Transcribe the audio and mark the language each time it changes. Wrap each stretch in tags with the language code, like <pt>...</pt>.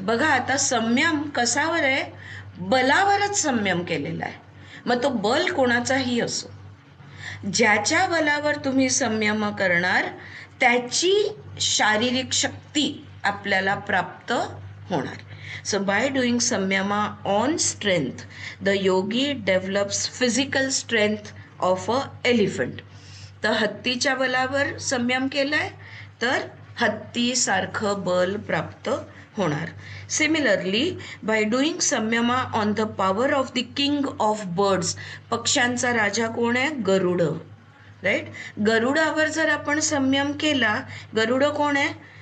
<mr>बघा आता संयम कशावर आहे? बलावरच संयम केलेला आहे. मग तो बल कोणाचाही असो, ज्याच्या बलावर तुम्ही संयम करणार त्याची शारीरिक शक्ती आपल्याला प्राप्त होणार.</mr> <en>So by doing samyama on strength, the yogi develops physical strength of a elephant.</en> <mr>तर हत्तीच्या बलावर संयम केलाय तर हत्तीसारखं बल प्राप्त होणार.</mr> <en>Similarly by doing संयमा on the power of the king of birds.</en> <mr>पक्ष्यांचा राजा कोण आहे? गरुड, राईट? गरुडावर जर आपण संयम केला, गरुड कोण आहे?</mr>